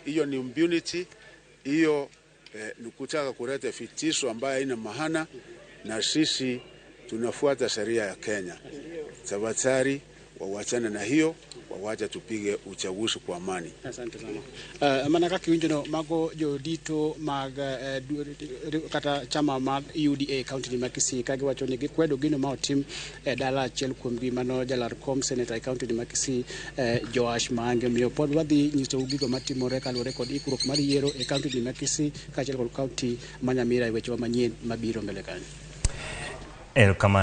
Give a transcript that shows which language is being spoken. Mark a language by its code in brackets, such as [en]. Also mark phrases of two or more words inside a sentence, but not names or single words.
[sw] Hiyo ni impunity, hiyo ni kutaka kuleta fitisho ambayo haina maana, na sisi tunafuata sheria ya Kenya. Tafadhali wawachane na hiyo, wawacha tupige uchaguzi kwa amani. Asante sana. [luo] Manaka kiwinjono mago jodito mag kata chama mag UDA county ma Kisii kagi wacho ni gikwedo gino ma otim dala achiel kuom gi mano jalar kom senator county ma Kisii Joash Mange. Miyo pod wadhi nyiso gigo matimore kaluwore kod ikruok mar yiero e county ma Kisii kaachiel kod county ma Nyamira e weche manyien mabiro mbele kanyo.